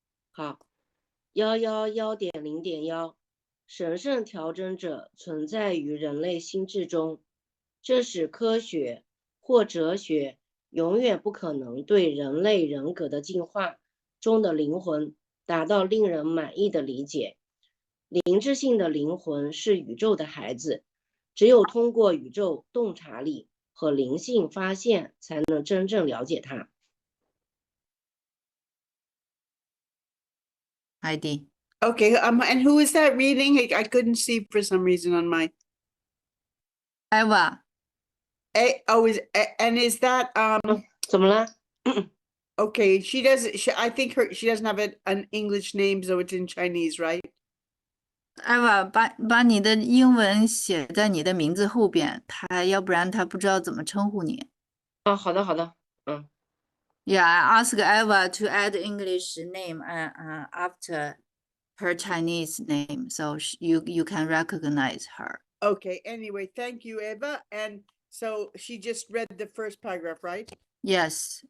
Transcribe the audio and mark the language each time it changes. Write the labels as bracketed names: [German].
[Chinese] 好，111.0.1，神圣调整者存在于人类心智中，这使科学或哲学永远不可能对人类人格的进化中的灵魂达到令人满意的理解。灵智性的灵魂是宇宙的孩子，只有通过宇宙洞察力和灵性发现，才能真正了解它。 Heidi. [English] Okay, and who is that reading? I couldn't see for some reason on my. Eva. Is that [Chinese] 怎么了？ [English] Okay, I think she doesn't have an English name, so it's in Chinese, right? [Chinese] Eva, 把你的英文写在你的名字后边，要不然他不知道怎么称呼你。好的。 [English] Yeah, I asked Eva to add English name after her Chinese name, so you can recognize her. Okay, anyway, thank you, Eva. And so she just read the first paragraph, right? Yes.